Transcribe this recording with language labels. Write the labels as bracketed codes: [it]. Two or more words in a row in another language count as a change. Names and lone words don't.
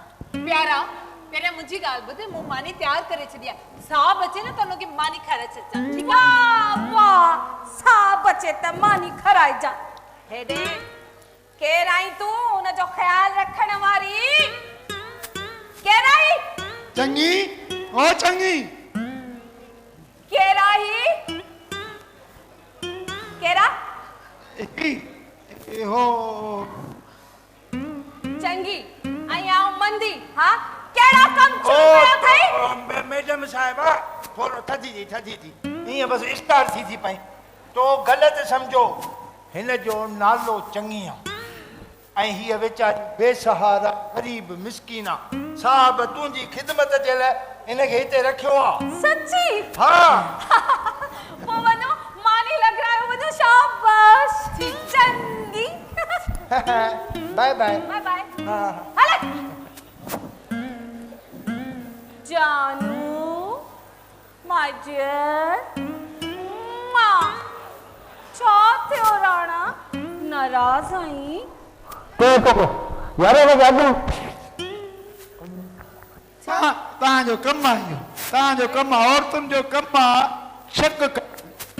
[sd] प्यारा पहिरियों मुंहिंजी ॻाल्हि ॿुध मूं मानी तयारु करे छॾी आहे। साहब अचे न त हुनखे मानी खाराए छॾिजां। ठीकु आहे? वाह साहब अचे त मानी खाराइजां। हेॾे केरु आई तूं हुनजो ख़्यालु रखण वारी? केरु आई? चंगी ओ चंगी केरु आई? केरा? हो चंगी आया मंदी। हाँ केड़ा कम चल थई? मैडम साहिबा थोरो थदी थी ईअं बस स्टार्ट थी पई तो ग़लति समझो हिन जो नालो चंगी आहे ऐं हीअ वेचारी बेसहारा गरीब मिस्कीन आहे। साहब तुंहिंजी ख़िदमत जे लाइ हिनखे हिते रखियो आहे। सच्ची? हाँ वो वनो मानी [hi] लग रहा है [sd] वनो शाबाश चंगी। [en] bye bye bye bye. [sd] हाँ हले जानू [en] my dear [sd] मां छा थियो राणा न साईं। तव्हांजो कमु आहे इहो, तव्हांजो कमु आहे, औरतुनि जो कमु आहे शक करणु।